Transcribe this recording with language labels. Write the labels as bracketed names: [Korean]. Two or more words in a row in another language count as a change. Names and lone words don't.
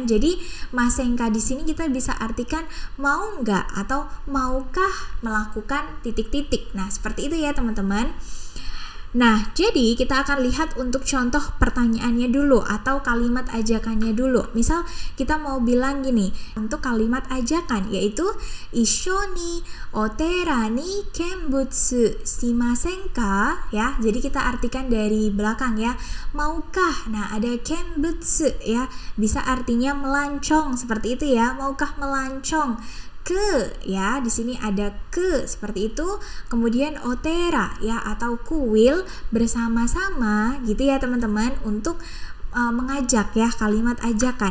[Indonesian] Jadi masenka di sini kita bisa artikan mau nggak atau maukah melakukan titik-titik. Nah seperti itu ya teman-teman. Nah, jadi kita akan lihat untuk contoh pertanyaannya dulu atau kalimat ajakannya dulu. Misal kita mau bilang gini, untuk kalimat ajakan yaitu [Japanese] 一緒にお寺に見物しませんか [Indonesian] ya. Jadi kita artikan dari belakang ya. Maukah? Nah, ada kenbutsu ya. Bisa artinya melancong seperti itu ya. Maukah melancong ke ya, di sini ada ke seperti itu. Kemudian otera ya atau kuil bersama-sama gitu ya teman-teman, untuk mengajak ya, kalimat ajakan.